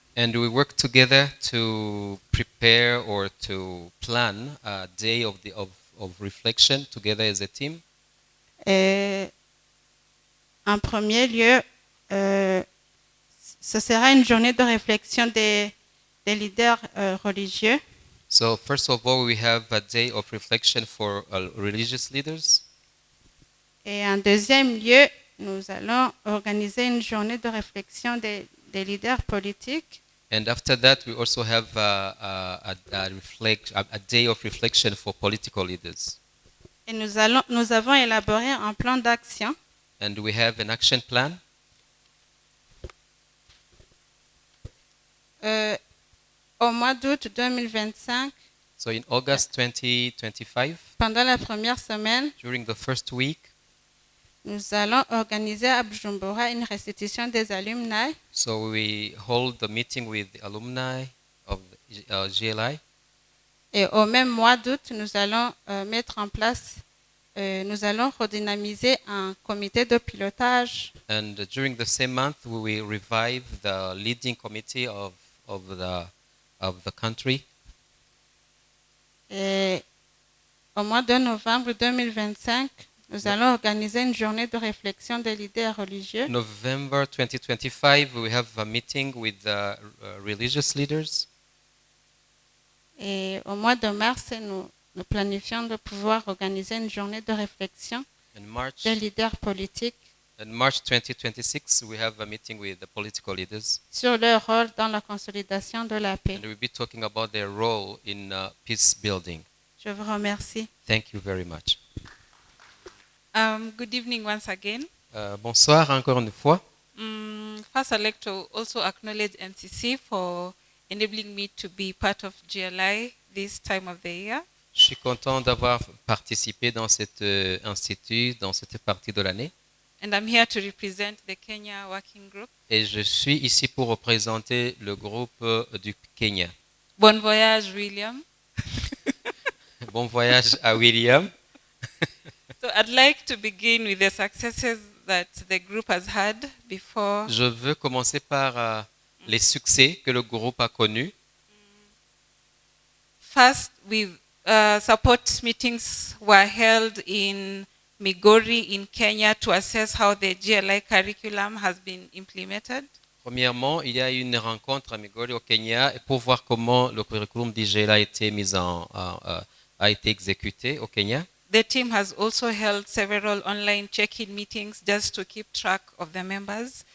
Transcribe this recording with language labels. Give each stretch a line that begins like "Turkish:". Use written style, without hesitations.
English: And we work together to prepare or to plan a day of reflection together as a team.
French: Et en premier lieu, ce sera une journée de réflexion des leaders religieux.
English: So first of all, we have a day of reflection for religious leaders.
French: Et en deuxième lieu, nous allons organiser une journée de réflexion des leaders politiques.
English: And after that, we also have a day of reflection for political leaders.
French: Et nous avons élaboré un plan d'action.
English: And we have an action plan.
French: Au mois d'août 2025,
English: So in August 2025,
French: pendant la première semaine,
English: during the first week,
French: nous allons organiser à Bujumbura une restitution des alumni
English: so we hold the meeting with the alumni of GLI.
French: et au même mois d'août, nous allons mettre en place, nous allons redynamiser un comité de pilotage
English: And during the same month, we will revive the leading committee of the country.
French: et au mois de novembre 2025, nous allons organiser une journée de réflexion des leaders religieux
English: November 2025, we have a meeting with the religious leaders.
French: et au mois de mars, nous planifions de pouvoir organiser une journée de réflexion
English: In March,
French: des leaders politiques
English: in March 2026, we have a meeting with the political leaders,
French: sur leur rôle dans la consolidation de la paix.
English: and we'll be talking about their role in peace building.
French: Je vous remercie.
English: Thank you very much. Good evening once again.
French: Bonsoir encore une fois.
English: First, I'd like to also acknowledge NCC for enabling me to be part of GLI this time of the year.
French: Je suis content d'avoir participé dans cet institut, dans cette partie de l'année.
English: And I'm here to represent the Kenya Working Group.
French: Et je suis ici pour représenter le groupe du Kenya. Bon voyage, William. Bon voyage à William.
English: So I'd like to begin with the successes that the group has had before.
French: Je veux commencer par les succès que le groupe a connus.
English: First, support meetings were held in Migori in Kenya to assess how the GLI curriculum has been implemented.
French: Premièrement, il y a eu une rencontre à Migori au Kenya pour voir comment le curriculum d'IGL a été a été exécuté au Kenya.
English: The team has also held several online check-in meetings just to keep track of the members.